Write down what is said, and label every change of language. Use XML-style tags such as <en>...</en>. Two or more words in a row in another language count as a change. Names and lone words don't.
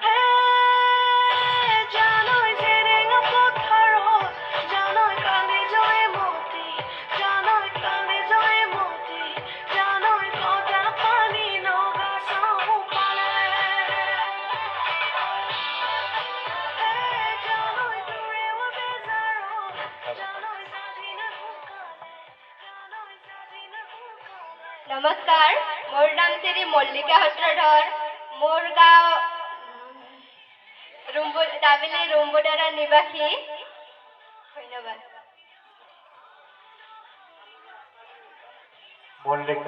<as>জানোই জেরেঙা পথার জানোই কালে জয় মতি জানোই কালে জয় মতি জানোই কটা পানি নগা সাহু পালে জানোই দূরে ও বেজারো জানোই সাজিনা হুকালে জানোই সাজিনা হুকালে নমস্কাৰ মোৰ নাম শ্ৰী মল্লিকা সূত্ৰধৰ মোৰ গাঁও দাবিলি ৰুম্বুদাৰা নিবাসী ধন্যবাদ মল্লিকা</as>